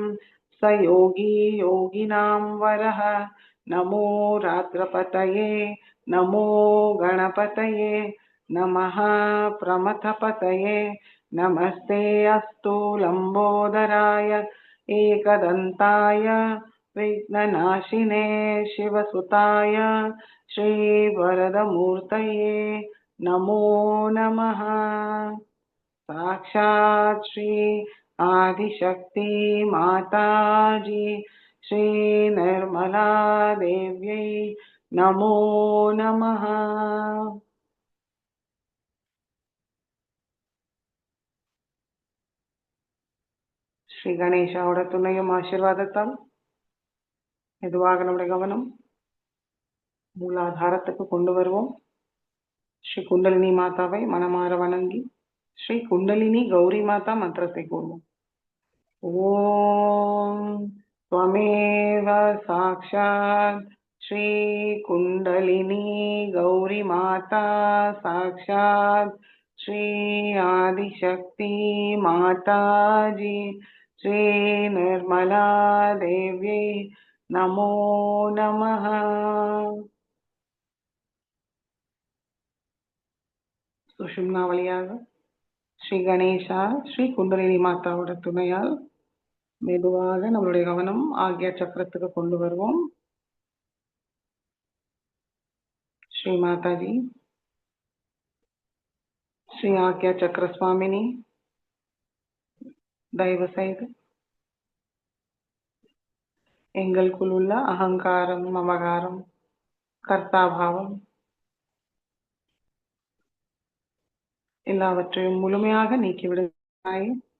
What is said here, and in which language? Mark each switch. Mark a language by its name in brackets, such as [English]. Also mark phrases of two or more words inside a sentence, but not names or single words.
[Sanskrit] स योगी योगिनां वरः नमो रात्रपतये नमो गणपतये नमः प्रमथपतये नमस्ते अस्तु लम्बोदराय एकदन्ताय विघ्ननाशिने शिवसुताय श्रीवरदमूर्तये नमो नमः। साक्षात् श्री आदिशक्ति माताजी श्रीनिर्मलादेव्यै नमो नमः। [Tamil] ஸ்ரீ கணேஷாவோட துணையும் ஆசீர்வாதத்தால் மெதுவாக நம்முடைய கவனம் மூலாதாரத்துக்கு கொண்டு வருவோம். ஸ்ரீ குண்டலினி மாதாவை மனமாற வணங்கி ஸ்ரீ குண்டலினி கௌரி மாதா மந்திரத்தை கூறுவோம். [Sanskrit] ஓம் त्वमेव साक्षात् श्री कुंडलिनी गौरी माता साक्षात् श्री आदिशक्ति माता जी श्री निर्मला देवी नमो नमः। [Tamil] சுஷும்னா வழியாக ஸ்ரீ கணேஷா ஸ்ரீ குண்டலினி மாதாவோட துணையால் மெதுவாக நம்மளுடைய கவனம் ஆக்யா சக்கரத்துக்கு கொண்டு வருவோம். ஸ்ரீ மாதாஜி ஸ்ரீ ஆக்யா சக்கர சுவாமினி தயவு செய்து எங்களுக்குள் உள்ள அகங்காரம், மமகாரம், கர்த்தாபாவம் எல்லாவற்றையும் முழுமையாக நீக்கிவிடுகிறாய்.